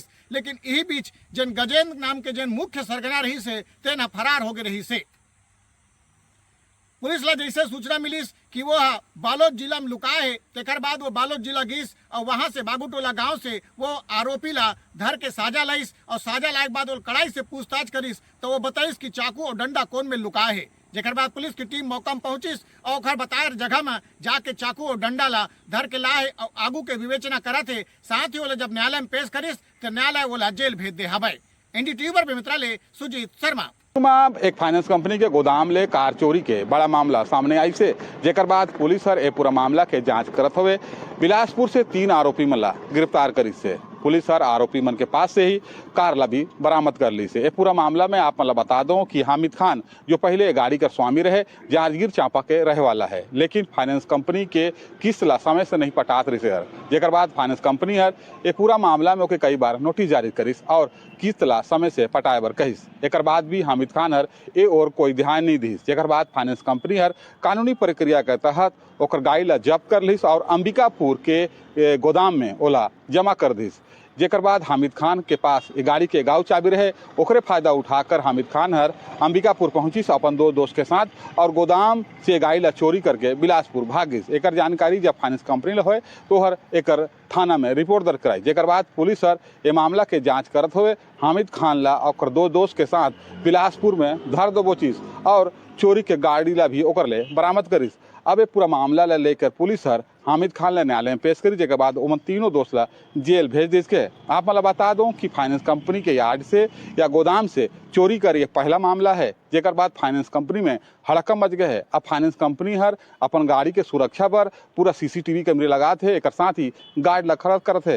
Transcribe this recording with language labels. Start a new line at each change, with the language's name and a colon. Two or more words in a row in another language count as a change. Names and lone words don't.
Chhattisgarhi: लेकिन यही बीच जन गजेंद्र नाम के जन मुख्य सरगना रही से तेना फरार हो गए रही से। पुलिस ला जैसे सूचना मिलीस कि वो बालोद जिला में लुकाए है, तेकर बाद वो बालोद जिला गिस और वहां से बाबूटोला गांव से वो आरोपी ला धर के साजा लाइस और साजा लाए के बाद वो कड़ाई से पूछताछ करिस तो वो बताइस कि चाकू और डंडा कौन में लुकाए है। जेकर बाद पुलिस की टीम मौका में पहुंची और ओकर बताए जगह में जाके चाकू और डंडा ला धर के लाए और आगू के विवेचना करा थे। साथ ही वो जब न्यायालय में पेश करिस तो न्यायालय वो जेल भेज दे हवे। एनडीटीवी पर मित्रालय सुजीत शर्मा। एक फाइनेंस कंपनी के गोदाम ले कार चोरी के बड़ा मामला सामने आई से, जेकर बाद पुलिस हर ए पूरा मामला के जांच करत हुए बिलासपुर से 3 आरोपी मन ला गिरफ्तार करी से। पुलिस हर आरोपी मन के पास से ही कार ला भी बरामद कर ली से। ये पूरा मामला में आप मतलब बता दो कि हामिद खान जो पहले गाड़ी का स्वामी रहे, जांजगीर चांपा के रहे वाला है, लेकिन फाइनेंस कंपनी के किस्त ला समय से नहीं पटात रही से। जेकर बाद फाइनेंस कंपनी हर ये पूरा मामला में ओके कई बार नोटिस जारी करिस और किस्त ला समय से पटाए बर कहिस। एकर बाद भी हामिद खान हर ए और कोई ध्यान नहीं दिस। जेकर बाद फाइनेंस कंपनी हर कानूनी प्रक्रिया के तहत ओकर गाड़ी ला जब्त कर लिस और अंबिकापुर के गोदाम में ओला जमा कर दिस। जेकर बाद हामिद खान के पास ये गाड़ी के गाँव चाबी रहे, ओकरे फायदा उठाकर हामिद खान हर अंबिकापुर पहुंची अपन 2 दोस्त के साथ और गोदाम से गाड़ी ला चोरी करके बिलासपुर भाग गई। एकर जानकारी जब फाइनेंस कंपनी ला होए तो हर एकर थाना में रिपोर्ट दर्ज कराई। जेकर बाद पुलिस हर ये मामला के जांच करत हुए हामिद खान ला और 2 दोस्त के साथ बिलासपुर में धर दबोचिस और चोरी के गाड़ी ला भी ओकर ले बरामद करिस। अब ये पूरा मामला ला लेकर पुलिस हर हामिद खान ला न्यायालय में पेश करी। जेकर बाद उन तीनों दोस्त ला जेल भेज दी के। आप मतलब बता दूं कि फाइनेंस कंपनी के यार्ड से या गोदाम से चोरी कर ये पहला मामला है। जेकर बाद फाइनेंस कंपनी में हड़कम मच गए है। अब फाइनेंस कंपनी हर अपन गाड़ी के सुरक्षा पर पूरा CCTV कैमरे लगा थे, एक साथ ही गार्ड ला खड़ा करत है।